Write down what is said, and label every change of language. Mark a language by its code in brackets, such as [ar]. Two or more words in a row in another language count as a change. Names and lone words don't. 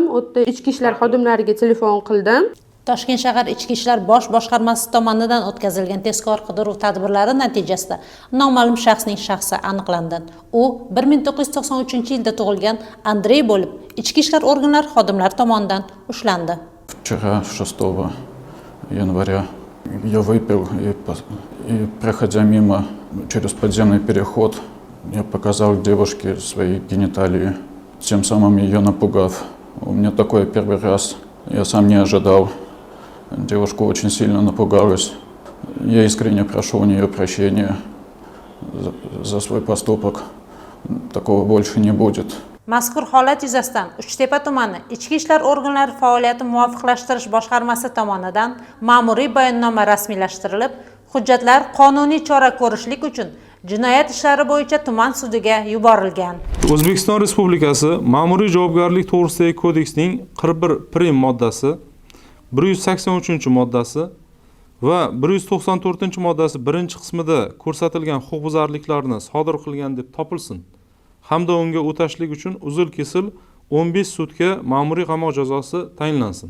[uz] O'tda ichki ishlar xodimlariga telefon qildim. Toshkent shahar Ichki ishlar bosh boshqarmasi tomonidan o'tkazilgan tezkor qidiruv tadbirlari natijasida noma'lum shaxsning shaxsi aniqlandi. U 1993-yilda tug'ilgan Andrey bo'lib, ichki ishlar organlari xodimlari tomonidan ushlandi. [ru] Вчера, 6 января, я выпил и проходя мимо через подземный переход, я показал девушке свои гениталии, тем самым ее напугав. У меня такое первый раз, я сам не ожидал. Девушка очень сильно напугалась. Я искренне прошу у нее прощения за свой поступок. Такого больше не будет. [uz] Mazkur holat yuzasidan Uchtepa tumani Ichki ishlar organlari faoliyati muvofiqlashtirish boshqarmasi tomonidan ma'muriy bayonnoma rasmiylashtirilib, hujjatlar qonuniy chora ko'rishlik uchun jinoyat ishlari bo'yicha tuman sudiga yuborilgan. O'zbekiston Respublikasi Ma'muriy javobgarlik to'g'risidagi kodeksning 41 moddasi, 183-moddasi va 194-moddasi birinchi qismida ko'rsatilgan huquqbuzarliklarni sodir qilgan deb topilsin hamda unga o'tashlik uchun uzil-kesil 15 sutka ma'muriy qamoq jazosi tayinlansin.